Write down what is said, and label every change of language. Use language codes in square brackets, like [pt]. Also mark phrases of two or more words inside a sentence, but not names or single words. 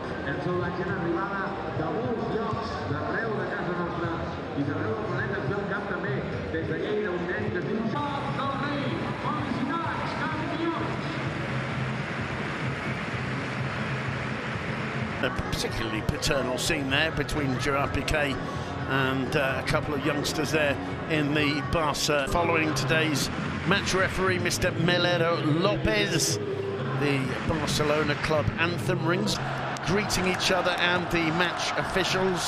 [ca] És la gent arribada de molts llocs d'arreu de casa nostra i d'arreu del planeta. Ens ve el camp també des de Lleida, un nen que diu Joc del Rei, felicitats, campions! [en] A particularly paternal scene there between Gerard Pique and a couple of youngsters there in the Barca. Following today's match, referee Mr. Melero Lopez. The Barcelona club anthem rings, greeting each other and the match officials.